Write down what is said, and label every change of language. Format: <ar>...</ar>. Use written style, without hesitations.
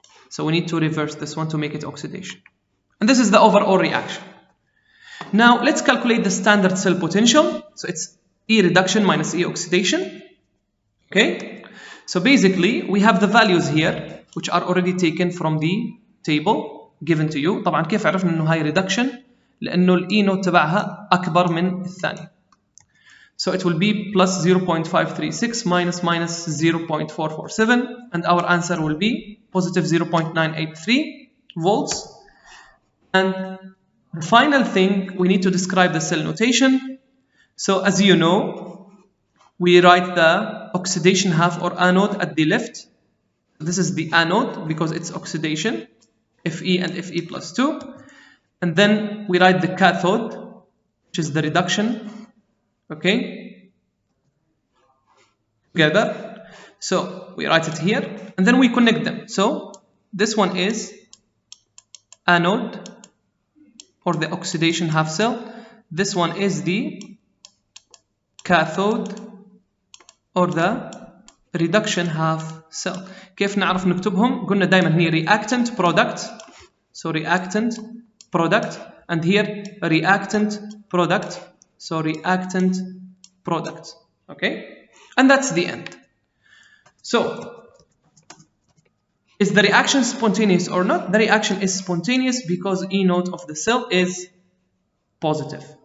<en>So we need to reverse this one to make it oxidation. And this is the overall reaction. Now let's calculate the standard cell potential. So it's E reduction minus E oxidation, okay? So basically we have the values here which are already taken from the table given to you.</en> <ar>طبعا كيف عرفنا انه هاي reduction؟ لانه الاي نوت تبعها اكبر من الثاني.</ar> <en>So it will be plus 0.536 minus 0.447, and our answer will be positive 0.983 volts. And the final thing, we need to describe the cell notation. So as you know, we write the oxidation half or anode at the left. This is the anode because it's oxidation, Fe and Fe plus 2. And then we write the cathode, which is the reduction, okay, together. So we write it here, and then we connect them. So this one is anode, or the oxidation half cell. This one is the cathode, or the reduction half cell.</en> <ar>كيف نعرف نكتبهم؟ قلنا دائما هي reactant product.</ar> <en>So reactant product, and here reactant product. So reactant product. Okay? And that's the end. So is the reaction spontaneous or not? The reaction is spontaneous because E naught of the cell is positive.</en>